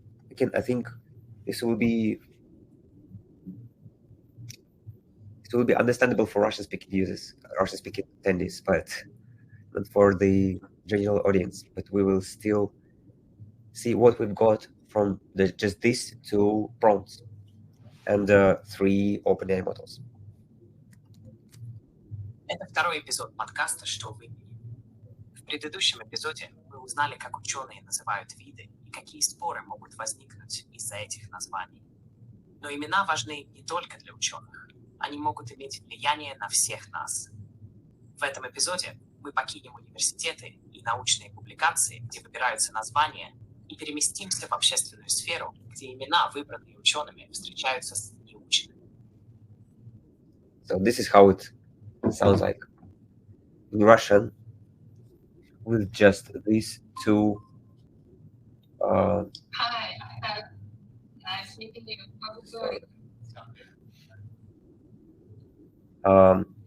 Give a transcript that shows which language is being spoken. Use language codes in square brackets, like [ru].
[en] Again, I think this will be understandable for Russian-speaking users, Russian-speaking attendees, but not for the general audience. But we will still see what we've got from just these 2 prompts and 3 OpenAI models. [ru] Это второй эпизод подкаста «Что в имени?». В предыдущем эпизоде мы узнали, как ученые называют виды и какие споры могут возникнуть из-за этих названий. Но имена важны не только для ученых. Они могут иметь влияние на всех нас. В этом эпизоде мы покинем университеты и научные публикации, где выбираются названия, и переместимся в общественную сферу, где имена, выбранные учеными, встречаются с неученными. [en] So this is how it sounds like in Russian with just these 2. Hi, nice meeting you. How's it going?